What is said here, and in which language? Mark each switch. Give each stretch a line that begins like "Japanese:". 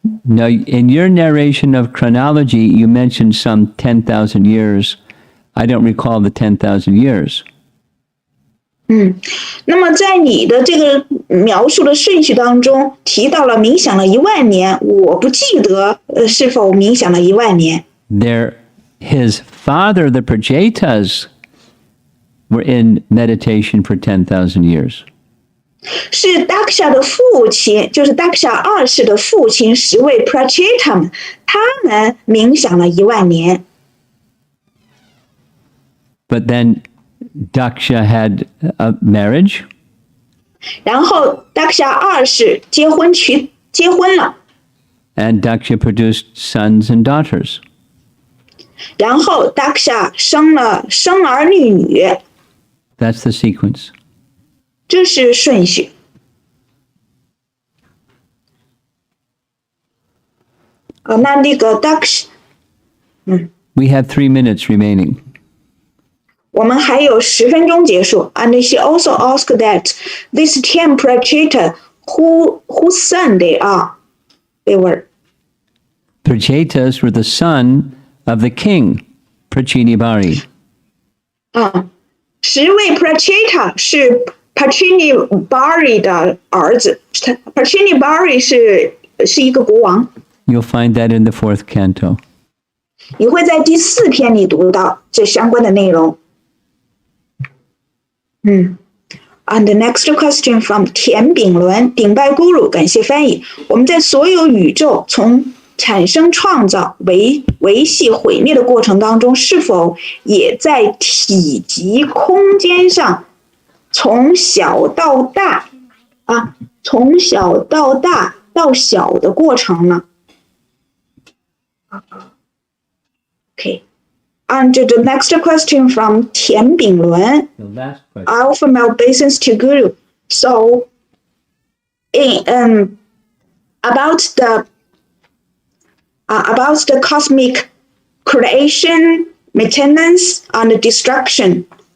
English: Now, in your narration of chronology, you mentioned some 10,000 years. I don't recall the 10,000 years.
Chinese: 那么在你的这个描述的顺序当中提到了冥想了10000年，我不记得是否冥想了10000年。
English: His father, the Prachetas, were in meditation for 10,000 years.
Chinese: 是 Daksha 的父亲，就是 Daksha 2世的父亲10位 Pracheta 们，他们冥想了10000年。
English: But then Daksha had a marriage.
Chinese: 然后 Daksha 2世结婚了，
English: And Daksha produced sons and daughters.
Chinese: 然后 Daksha 生儿育女，
English: That's the sequence.
Chinese: 这是顺序。那个 Daksha，
English: We have 3 minutes remaining.
Chinese: 我们还有10分钟结束。
English: And she also asked that this 10 Pracheta whose son they are. They were. Prachetas were the son of the king, Prachinibari.
Chinese: 10位 Pracheta 是 Prachinibari 的儿子。 Prachinibari 是一个国王。
English: You'll find that in the fourth canto.
Chinese: 你会在第4篇里读到这相关的内容。
English: And the next question from 田炳伦，
Chinese: 顶拜咕噜，感谢翻译。我们在所有宇宙从产生、创造、维系、毁灭的过程当中，是否也在体积、空间上从小到大从小到大到小的过程呢？Okay.
English: And the next question from 田炳伦。 The last question. Alpha male obeisance to Guru. So, about the cosmic creation, maintenance, and destruction.